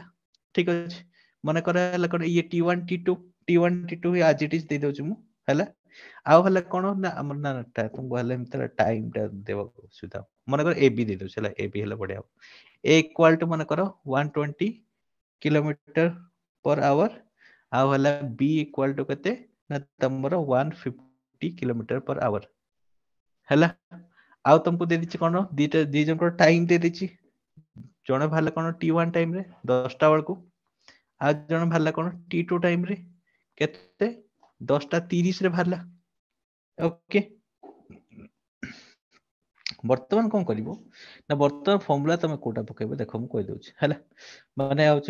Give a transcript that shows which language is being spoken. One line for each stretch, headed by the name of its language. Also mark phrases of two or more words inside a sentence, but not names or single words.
Odia: ଠିକ ଅଛି, ମନେ କର ହେଲା କଣ ଇଏ T1 T2
English: as it is
Odia: ଦେଇଦଉଛି ମୁଁ। ହେଲା, ଆଉ ହେଲା କଣ ନା ଆମର ନା ତୁମକୁ ହେଲେ ଏମିତି ଟାଇମ ଟା ଦେବାକୁ ଅସୁବିଧା, ମନେକର ଏ ବି ଦେଇଦଉଛି ହେଲା, ଏ ବି ହେଲେ ବଢିଆ ହବ। ଏ
English: equal to
Odia: ମନେକର 120
English: kilometer per hour,
Odia: ଆଉ ହେଲା b
English: equal to
Odia: କେତେ ନା ତମର 150
English: kilometer per hour.
Odia: ହେଲା, ଆଉ ତମକୁ ଦେଇଦେଇଛି କଣ ଦି ଜଣଙ୍କର ଟାଇମ ଦେଇଦେଇଛି, ଜଣେ ବାହାରିଲା କଣ T1 ଟାଇମ ରେ 10ଟା ବେଳକୁ, ଆଉ ଜଣେ ବାହାରିଲା କଣ T2 ଟାଇମ ରେ କେତେ 10:30 ରେ ବାହାରିଲା। ଓକେ, ବର୍ତ୍ତମାନ କଣ କରିବ ନା ବର୍ତ୍ତମାନ ଫର୍ମୁଲା ତମେ କୋଉଟା ପକେଇବ ଦେଖ ମୁଁ କହିଦଉଛି ହେଲା, ମାନେ ହଉଛି